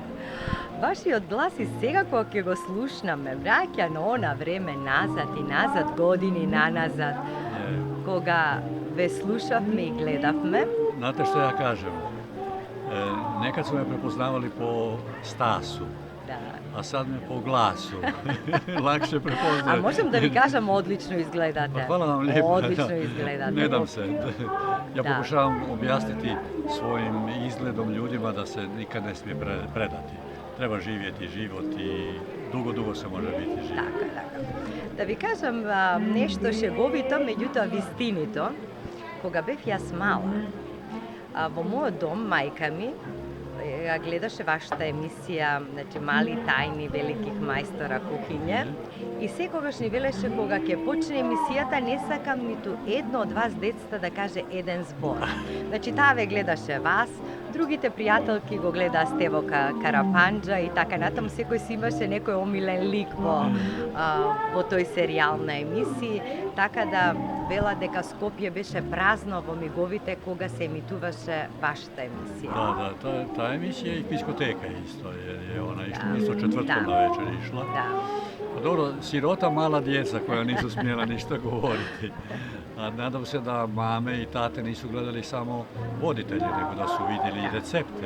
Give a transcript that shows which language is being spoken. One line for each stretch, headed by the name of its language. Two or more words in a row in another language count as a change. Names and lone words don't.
Macedonian: Вашиот глас и сега кога ќе го слушнаме, враќа на она време назад и назад, години наназад, кога ве слушавме и гледавме.
Croatian: Znate što ja kažem? Nekad sme me prepoznavali po Stasu, a sad me po glasu lakše prepoznaje. A možem da vi kažem, odlično izgledate. Pa hvala vam lijepo. Odlično izgledate. Ne dam se. Ja Da. pokušavam objasniti svojim izgledom ljudima da se nikad ne smije predati. Treba živjeti život i dugo se može biti živ.
Macedonian: Така. Да ви кажам нешто шеговито, меѓутоа вистинито. Кога бев јас мала, во мојот дом мајка ми ја гледаше вашата емисија, значи мали тајни великих мајстора кухиње, и секогаш ни велеше кога ќе почне емисијата не сакам ниту едно од вас децата да каже еден збор. Значи таа ве гледаше вас, другите пријателки го гледаа Стево Карапанџа и така натаму секој си имаше некој омилен лик во тој серијал на емисии, така да вела дека Скопје беше празно во миговите кога се емитуваше вашата емисија.
Croatian: Da, ta emisija je i diskoteka isto, jer je ona isto četvrtkom na večer išla. Da. Pa dobro, sirota mala djeca koja nisu smjela ništa govoriti. A nadam se da mame i tate nisu gledali samo voditelje, nego da su vidjeli i recepte.